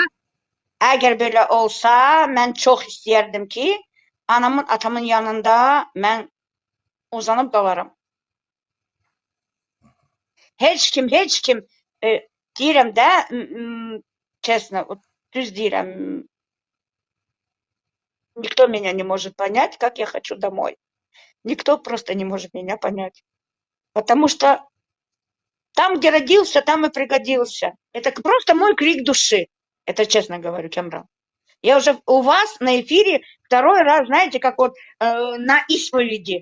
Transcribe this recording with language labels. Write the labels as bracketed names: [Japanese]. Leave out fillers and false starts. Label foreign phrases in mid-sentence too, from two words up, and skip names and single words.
[Azerbaijani] Əgər belə olsa, mən çox istəyərdim ki, anamın, atamın yanında mən uzanıb qalaram. Heç kim deyirəm də, честно, düz deyirəm. [Russian] Никто меня не может понять, как я хочу домой. Никто просто не может меня понять. Потому что там, где родился, там и пригодился. Это просто мой крик души. Это честно говорю, Кемран. Я уже у вас на эфире второй раз, знаете, как вот на исповеди.